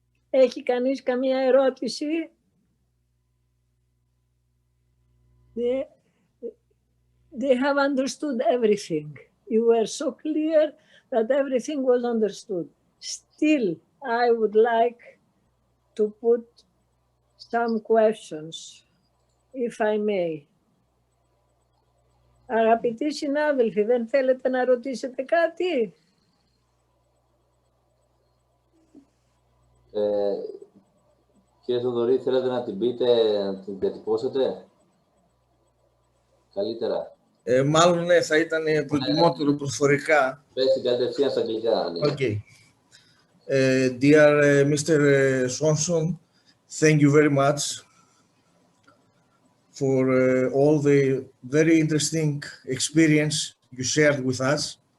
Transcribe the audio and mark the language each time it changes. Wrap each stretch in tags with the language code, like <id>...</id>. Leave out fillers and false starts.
<el>Έχει κανείς καμία ερώτηση?</el> <en>They have understood everything. You were so clear that everything was understood. Still, I would like to put some questions, if I may.</en> <el>Αγαπητοί συνάδελφοι, δεν θέλετε να ρωτήσετε κάτι? Κύριε Θοδωρή, θέλετε να την πείτε, να την διατυπώσετε καλύτερα? Μάλλον ναι, θα ήταν προτιμότερο προφορικά. Πες την κατευθείαν στα αγγλικά. Ναι.</el> <en>Okay. Dear Mr. Swanson, thank you very much for all the very interesting experience you shared with us.</en>